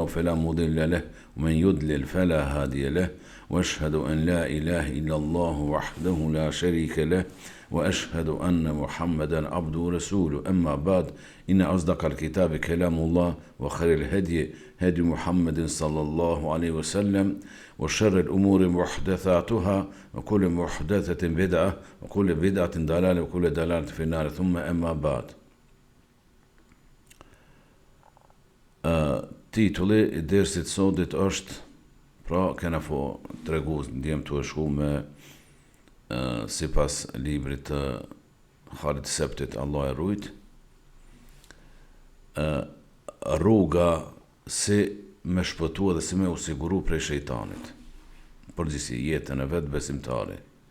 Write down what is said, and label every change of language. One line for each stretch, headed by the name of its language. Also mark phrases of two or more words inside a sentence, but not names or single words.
Arabic: فلا مضل له ومن يضلل فلا هادي له وأشهد أن لا إله إلا الله وحده لا شريك له وأشهد أن محمدا عبده ورسوله أما بعد إن أصدق الكتاب كلام الله وخير الهدي هدي محمد صلى الله عليه وسلم وشر الأمور محدثاتها وكل محدثة بدعة وكل بدعة ضلالة وكل ضلالة في النار ثم أما بعد.
Albanian: Titulli I dersit sotit është, pra kena tregu ndjem të shku me sipas librit të Khalid Septit, Allah e rujt, rruga si me shpëtua dhe si me usiguru prej shejtanit, përgjithsi jetën e vetë besimtari.